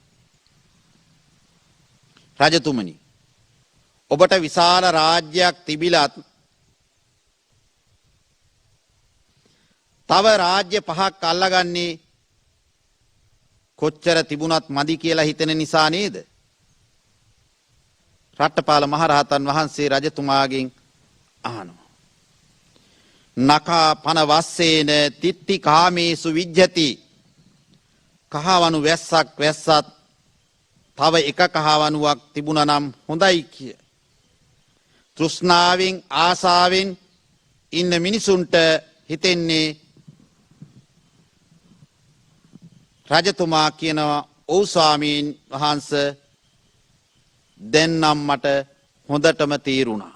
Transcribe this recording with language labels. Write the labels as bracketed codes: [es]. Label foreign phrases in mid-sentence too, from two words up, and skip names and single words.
[si] රජතුමනි ඔබට විශාල රාජ්‍යයක් තිබිලත් තව රාජ්‍ය පහක් අල්ලගන්නේ කොච්චර තිබුණත් මදි කියලා හිතෙන නිසා නේද? රට්ටපාල මහරහතන් වහන්සේ රජතුමාගෙන් අහනවා. [pi] නකා පන වස්සේන තිත්ති කාමේසු විජ්ජති. [si] කහවණු වැස්සක් වැස්සත් තව එක කහවණුවක් තිබුණා නම් හොඳයි කිය. තෘෂ්ණාවෙන් ආසාවෙන් ඉන්න මිනිසුන්ට හිතෙන්නේ රජතුමා කියනවා ඔව් ස්වාමීන් වහන්සේ දැන් නම් මට හොඳටම තීරුණා.